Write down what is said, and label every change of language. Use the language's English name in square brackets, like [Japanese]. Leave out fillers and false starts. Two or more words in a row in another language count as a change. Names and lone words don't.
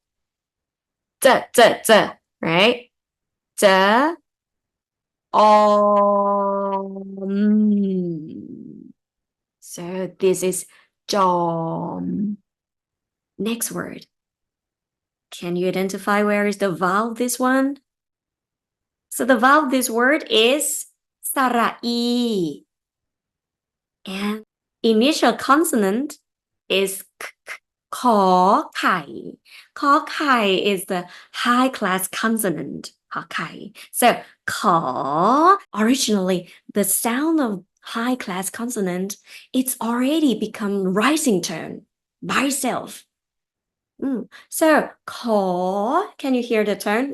[English] Right? So this is jom. Next word. Can you identify where is the vowel of this one? So the vowel of this word is sarai. And initial consonant is k. [Thai] Kho kai. Kho kai [English] is the high class consonant. [Thai] Kho kai. [English] So kho, originally the sound of high class consonant, it's already become rising tone by itself. So kho, can you hear the tone?